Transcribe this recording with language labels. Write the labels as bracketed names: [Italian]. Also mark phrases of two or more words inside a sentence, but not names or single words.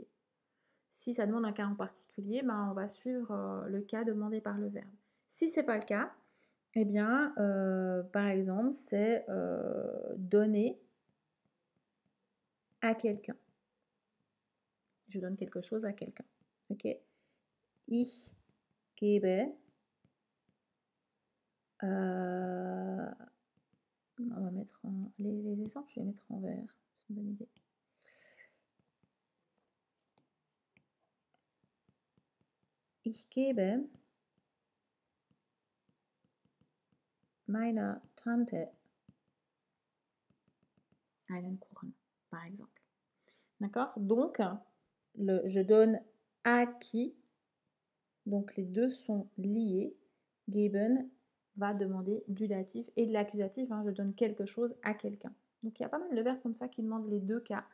[French] Si ça demande un cas en particulier, ben, on va suivre le cas demandé par le verbe. Si ce n'est pas le cas, eh bien, par exemple, c'est donner à quelqu'un. Je donne quelque chose à quelqu'un. [German] Ok. Ich gebe. [French] On va mettre les exemples, je vais mettre en vert. C'est une bonne idée. [German] Ich gebe meiner Tante einen Kuchen, [French] par exemple. D'accord? Donc, je donne à qui. Donc, les deux sont liés. Geben va demander du datif et de l'accusatif. Hein, je donne quelque chose à quelqu'un. Donc, il y a pas mal de verbes comme ça qui demandent les deux cas.